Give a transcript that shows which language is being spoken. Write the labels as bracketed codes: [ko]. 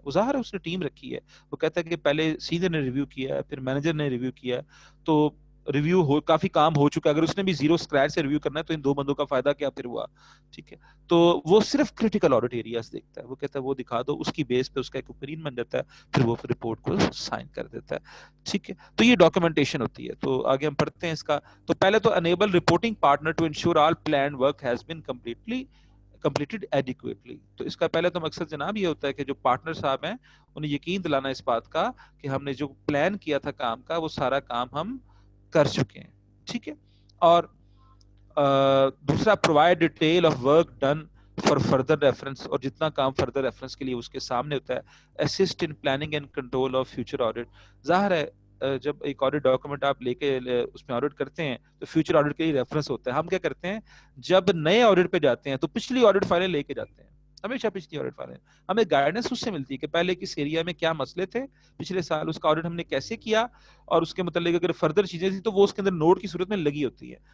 [ur] وہ ظاہر ہے اس نے ٹیم رکھی ہے, وہ کہتا ہے کہ پہلے سینئر نے ریویو کیا ہے, پھر مینیجر نے ریویو کیا ہے, تو ریویو ہو کافی کام ہو چکا ہے. اگر اس نے بھی زیرو اسکریچ سے ریویو کرنا ہے تو ان دو بندوں کا فائدہ کیا پھر ہوا, ٹھیک ہے. تو وہ صرف کریٹیکل آڈٹ ایریاز دیکھتا ہے, وہ کہتا ہے وہ دکھا دو, اس کی بیس پہ اس کا ایک اوپینین بن جاتا ہے, پھر وہ رپورٹ کو سائن کر دیتا ہے, ٹھیک ہے. تو یہ ڈاکومنٹیشن ہوتی ہے. تو آگے ہم پڑھتے ہیں اس کا. تو پہلے تو [en] enable reporting partner to ensure all planned work has been completed adequately. [ur] تو اس کا پہلے تو مقصد جناب یہ ہوتا ہے کہ جو پارٹنر صاحب ہیں انہیں یقین دلانا اس بات کا کہ ہم نے جو پلان کیا تھا کام کا وہ سارا کام ہم کر چکے ہیں, ٹھیک ہے. اور دوسرا [en] provide detail of work done for further reference, [ur] اور جتنا کام further reference کے لیے اس کے سامنے ہوتا ہے. [en] assist in planning and control of future audit. [ur] ظاہر ہے جب ایک آڈٹ ڈاکومنٹ آپ لے کے اس میں آڈٹ کرتے ہیں تو فیوچر آڈٹ کے لیے ریفرنس ہوتا ہے. ہم کیا کرتے ہیں جب نئے آڈٹ پہ جاتے ہیں تو پچھلی آڈٹ فائلیں لے کے جاتے ہیں, ہمیشہ پچھلی آڈٹ فائلیں, ہمیں گائیڈنس اس سے ملتی ہے کہ پہلے کس ایریا میں کیا مسئلے تھے پچھلے سال, اس کا آڈٹ ہم نے کیسے کیا, اور اس کے متعلق اگر فردر چیزیں تھیں تو وہ اس کے اندر نوٹ کی صورت میں لگی ہوتی ہے.